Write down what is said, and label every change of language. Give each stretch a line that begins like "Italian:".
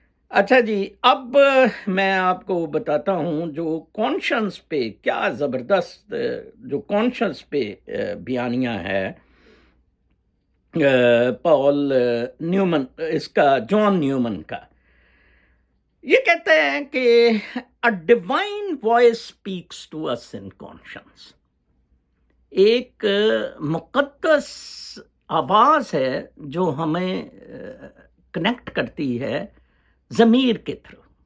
Urdu: اچھا جی، اب میں آپ کو بتاتا ہوں جو کانشنس پہ کیا زبردست جو کانشنس پہ بیانیہ ہے پال نیومن، اس کا جان نیومن کا. یہ کہتے ہیں کہ
English: a divine voice speaks to us in conscience.
Urdu: ایک مقدس آواز ہے جو ہمیں کنیکٹ کرتی ہے ضمیر کے تھرو.